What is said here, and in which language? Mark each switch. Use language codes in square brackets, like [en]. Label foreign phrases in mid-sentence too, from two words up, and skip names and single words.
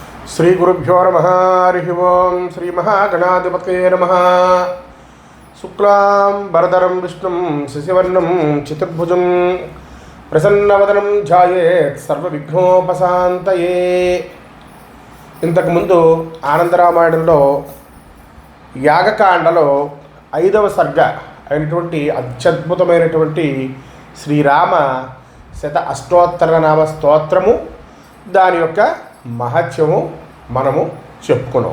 [sa] श्रीगुरुभ्यो नमः हरिः ओं श्रीमहागणाधिपतये नमः। शुक्लां वरदरं विष्णुं शशिवर्णं चतुर्भुजं प्रसन्नवदनं ध्यायेत् सर्वविघ्नोपशान्तये। [te] ఇంతకు ముందు ఆనందరామాయణంలో యాగకాండలో 5వ సర్గ అయినటువంటి అత్యద్భుతమైనటువంటి శ్రీరామ శత అష్టోత్తర నామ స్తోత్రము దాని యొక్క మహత్యము మనము చెప్పుకున్నాం.